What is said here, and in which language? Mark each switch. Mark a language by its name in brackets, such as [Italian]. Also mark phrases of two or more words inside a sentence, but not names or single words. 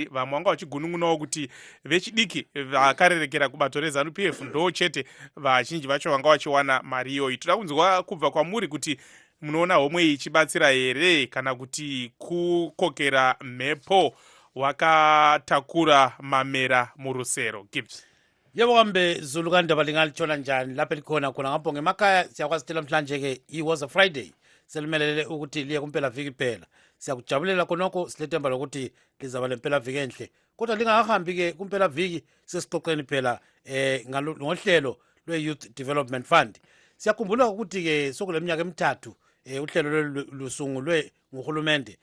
[Shona] Vamwe vanga vachigunun'unawo kuti vechidiki vakarerekera kubato reZANU-PF ndo chete vazhinji vacho vanga vachiwana mari iyoyi. Toda kunzwa kubva kwamuri kuti munoona homwe iyi ichibatsira here kana kuti kukokera mhepo wakatakura mamera murusero. Gibbs. [North Ndebele] Yebo kambe Zulu kandaba lingalithola njani lapha likhona khona ngapho ngemakhaya siyakwazi sitela mhlanje ke [English] it was a Friday [North Ndebele] selimelele ukuthi liye kumpela viki phela. Siyakujabulela khonoko, silethemba lokuthi lizaba lempela viki enhle. Kodwa lingahambi ke kumpela viki sesixoxeni phela ngohlelo lwe-Youth Development Fund. Siyakhumbula ukuthi ke sokuleminyaka emithathu uhlelo lusungulwe nguhulumende.